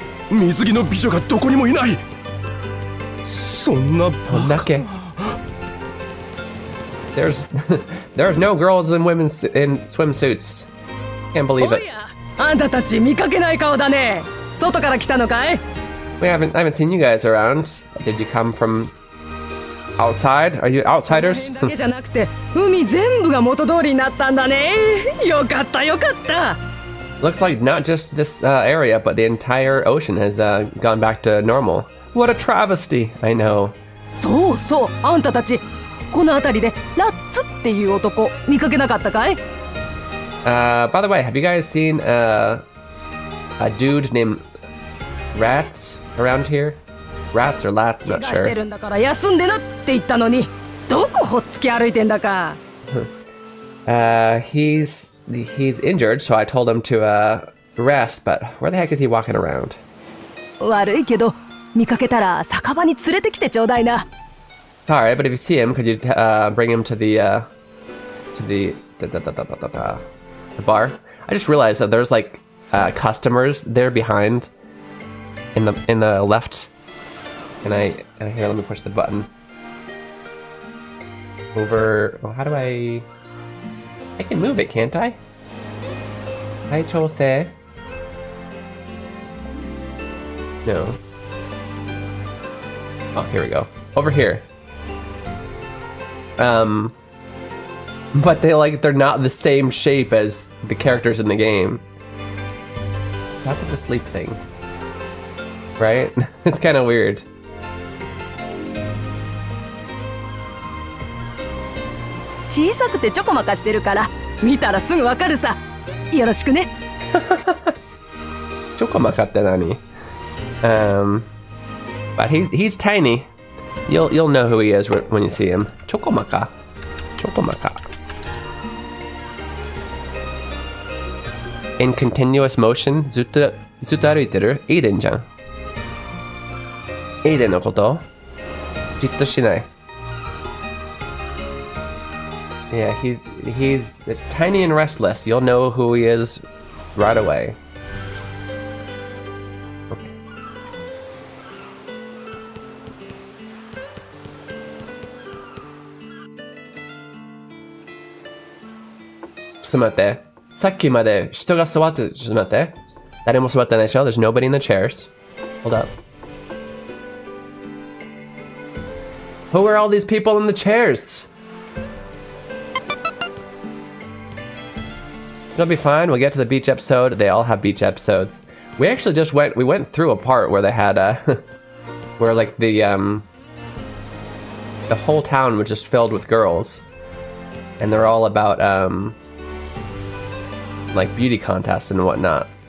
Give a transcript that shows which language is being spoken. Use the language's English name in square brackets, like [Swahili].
[Japanese] 水着の美女がどこにもいない。そんなこんだけ。 [English] There's no girls and women in swimsuits. Can't believe it. [Japanese] あんたたち見かけない顔だね。外から来たのかい？ [English] I haven't seen you guys around. Did you come from outside? Are you outsiders? [Japanese] だけじゃなくて海全部が元通りになったんだね。よかったよかった。 [English] Looks like not just this area, but the entire ocean has gone back to normal. What a travesty! I know. [Japanese] そうそう、あんたたちこの辺りでラッツっていう男見かけなかったかい？ [English] By the way, have you guys seen a dude named Rats around here? Rats or Lats? Not [Japanese] 怪我して [English] sure. [Japanese] るんだから休んでなって言ったのに、どこほっつき歩いてんだか。 [English] He's injured, so I told him to rest. But where the heck is he walking around? 悪いけど見かけたら酒場に連れてきてちょうだいな。 Alright, but if you see him, could you bring him to the bar? I just realized that there's like customers there behind in the left. And here, let me push the button. Over. Oh, how do I can move it, can't I? Chose. No. Oh, here we go. Over here. But they're not the same shape as the characters in the game. How about the sleep thing? Right? It's kind of weird. [Japanese] 小さくてちょこまかしてるから見たらすぐわかるさ。よろしくね。 Chokomakaって何? [English] But he's tiny. You'll know who he is when you see him. Chokomaka. In continuous motion, [Japanese] ずっと歩いてる? Aiden じゃん。Aiden のこと?じっとしない。 [English] Yeah, he's tiny and restless. You'll know who he is right away. Okay. [Japanese] ちょっと待って。さっきまで人が座って、ちょっと待って。誰も座ってないでしょ? [English] There's nobody in the chairs. Hold up. Who are all these people in the chairs? It'll be fine. We'll get to the beach episode. They all have beach episodes. We actually just went through a part where they had where like the whole town was just filled with girls, and they're all about like beauty contests and whatnot.